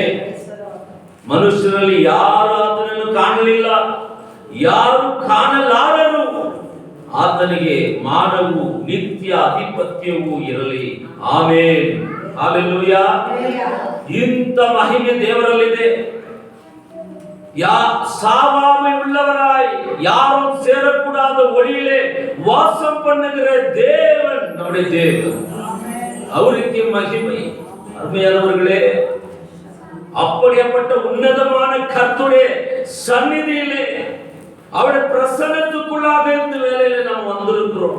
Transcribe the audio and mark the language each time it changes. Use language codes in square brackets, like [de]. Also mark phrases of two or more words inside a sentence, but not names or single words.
[kn] ಮನುಷ್ಯರಲ್ಲಿ ಯಾರು ಆತನನ್ನು ಕಾಣಲಿಲ್ಲ, ಯಾರು ಕಾಣಲಾರರು. ಆತನಿಗೆ ಮಾನವು ನಿತ್ಯ ಅಧಿಪತ್ಯವೂ ಇರಲಿ. ಆಮೆನ್. ಹಲ್ಲೆಲೂಯಾ. ಇಂಥ ಮಹಿಮೆ ದೇವರಲ್ಲಿದೆ. [ta] சாவாமை உள்ளவராய் யாரும் சேரக்கூடாத ஒளியிலே வாசம் பண்ணுகிற தேவன் நம்முடைய தேவன். அவருக்கு மகிமை. அருமையானவர்களே, அப்படிப்பட்ட உன்னதமான கர்த்தருடைய சந்நிதியிலே அவருடைய பிரசன்னத்துக்குள்ளாக இந்த வேளையில நாம் வந்திருக்கிறோம்.